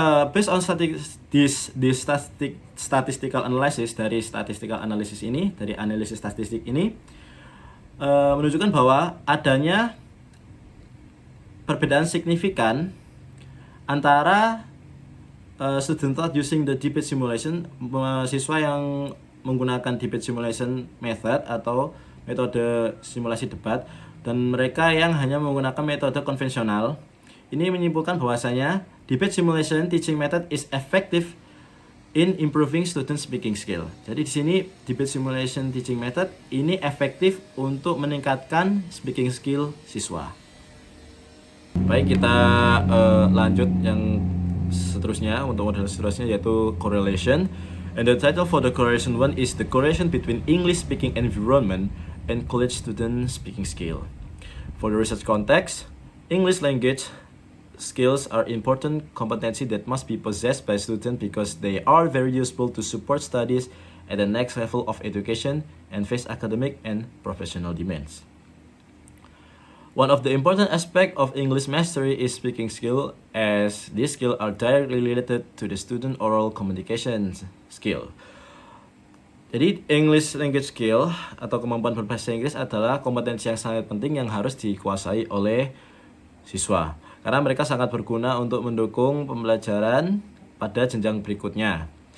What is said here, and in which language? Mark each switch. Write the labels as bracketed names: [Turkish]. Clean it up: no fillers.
[English] Based on statistical analysis, [Indonesian] dari statistical analysis ini, dari analisis statistik ini menunjukkan bahwa adanya perbedaan signifikan antara [English] student taught using the debate simulation, [Indonesian] siswa yang menggunakan debate simulation method atau metode simulasi debat, dan mereka yang hanya menggunakan metode konvensional. Ini menyimpulkan bahwasanya [English] debate simulation teaching method is effective in improving student speaking skill. [Indonesian] Jadi di sini debate simulation teaching method ini efektif untuk meningkatkan speaking skill siswa. Baik, kita lanjut yang seterusnya, untuk model seterusnya yaitu correlation. [English] And the title for the correlation one is the correlation between English speaking environment and college student speaking skill. For the research context, English language skills are important competency that must be possessed by students because they are very useful to support studies at the next level of education and face academic and professional demands. One of the important aspects of English mastery is speaking skill, as these skills are directly related to the student oral communication skill. [Indonesian] Jadi English language skill atau kemampuan berbahasa Inggris adalah kompetensi yang sangat penting yang harus dikuasai oleh siswa, karena mereka sangat berguna untuk mendukung pembelajaran pada jenjang berikutnya.